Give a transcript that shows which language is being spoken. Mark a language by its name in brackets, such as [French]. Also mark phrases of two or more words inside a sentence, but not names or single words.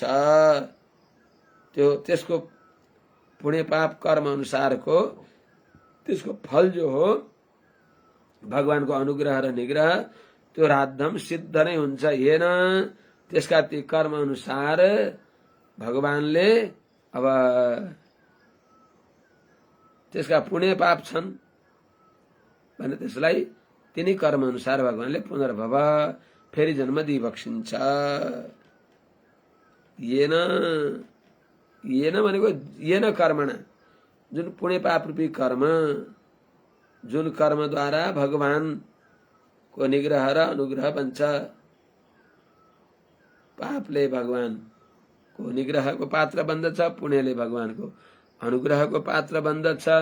[Nepali] त्यो त्यसको पुण्य पाप कर्म अनुसारको त्यसको फल जो हो भगवानको अनुग्रह र निग्रह त्यो राद्धम सिद्ध नै हुन्छ। हेन त्यसका ती कर्म अनुसार भगवानले अब त्यसका पुण्य पाप छन् भने त्यसलाई तिनी कर्म अनुसार भगवानले पुनर्भव फेरि जन्म दिइबक्सिन्छ। [Sanskrit] येन येन [Nepali] भनेको [Sanskrit] येन कर्मणा [Nepali] जुन पुण्य पाप रूपी कर्म जुन कर्मद्वारा भगवानको निग्रह र अनुग्रह बन्छ। पापले भगवानको निग्रहको पात्र बन्दछ, पुण्यले भगवानको अनुग्रहको पात्र बन्दछ।